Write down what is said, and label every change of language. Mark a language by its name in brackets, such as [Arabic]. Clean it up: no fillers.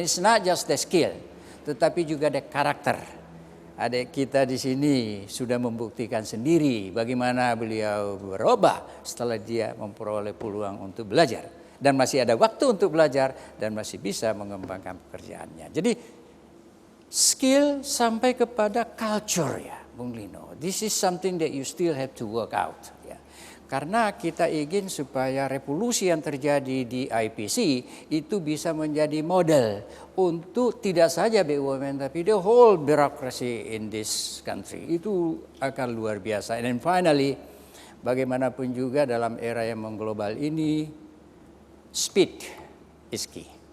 [English] And it's not just the skill, [Indonesian] tetapi juga the karakter. Adik kita di sini sudah membuktikan sendiri bagaimana beliau berubah setelah dia memperoleh peluang untuk belajar. Dan masih ada waktu untuk belajar dan masih bisa mengembangkan pekerjaannya. Jadi skill sampai kepada culture ya Bung Lino. [English] This is something that you still have to work out. [Indonesian] Karena kita ingin supaya revolusi yang terjadi di IPC itu bisa menjadi model untuk tidak saja BUMN tapi [English] the whole bureaucracy in this country. [Indonesian] Itu akan luar biasa. [English] And then finally, [Indonesian] bagaimanapun juga dalam era yang mengglobal ini, [English] speed is key.